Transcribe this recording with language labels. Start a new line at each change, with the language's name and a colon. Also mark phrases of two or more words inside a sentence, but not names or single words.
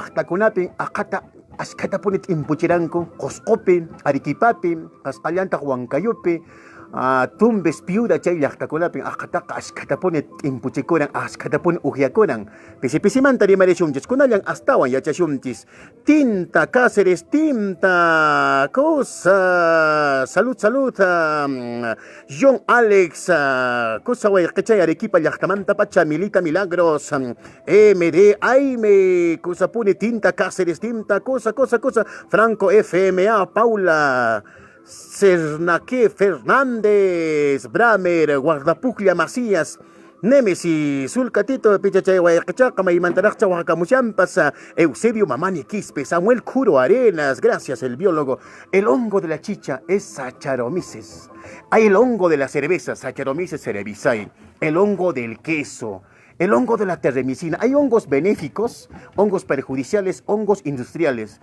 Quechua: llaqtakunapi aqata askatapunit impuchiranku, Qusqupi, Arequipapi, Qasqallantaq Huancayupi, Tumbes piuda chay llaqtakunapi aqataqa askatapunit impuchikuran, askatapunit ujiakuran, pisi-pisimanta rimarishunchis, kunallan astawan yachashunchis, Tinta Cáceres, Tinta, Cosa, salud, John Alex, Cosa wayqichay Arequipa llaqtamanta pacha Milita Milagros, MD, Aime, Cosa pune Tinta Cáceres, Tinta, Cosa, Franco FMA, Paula, Cernaque Fernández,
Spanish: Bramer, Guardapuglia Macías, Nemesis, Sulcatito, Pichachay, Guayacachaca, Maymantaraccha, Oaxacamuchampas, Eusebio Mamani Quispe, Samuel Curo Arenas, gracias el biólogo. El hongo de la chicha es Saccharomyces. Hay el hongo de la cerveza, Saccharomyces cerevisiae, el hongo del queso, el hongo de la terremicina. Hay hongos benéficos, hongos perjudiciales, hongos industriales.